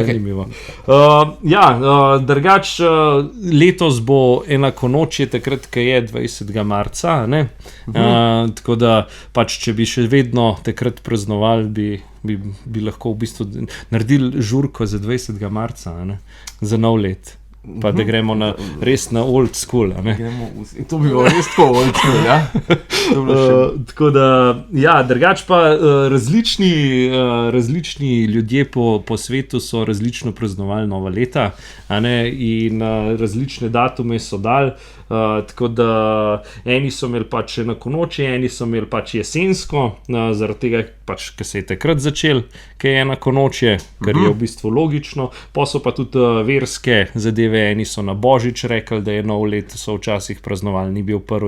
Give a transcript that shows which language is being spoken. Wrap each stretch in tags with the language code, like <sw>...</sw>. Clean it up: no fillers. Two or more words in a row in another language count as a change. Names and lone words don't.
<sl>Drugač letos bo enakonočje takrat, ko je 20. marca, tako da pač, če bi še vedno takrat praznovali, bi lahko v bistvu naredili žurko za 20. marca, za nov let. Pa da gremo res na</sl> <en>old school.</en> <sl>To bi bilo res tako</sl> <en>old school,</en> <sl>ja? Tako da, drugač pa različni ljudje po svetu so različno praznovali nova leta, in različne datume so dali, tako da eni so imeli pač enakonočje, eni so imeli pač jesensko, zaradi tega pač, ker se je takrat začel, ker je enakonočje, kar je v bistvu logično, pa so pa tudi verske zadeve, eni so na Božič rekli, da je nov let, so včasih praznovali, ni bil 1.</sl>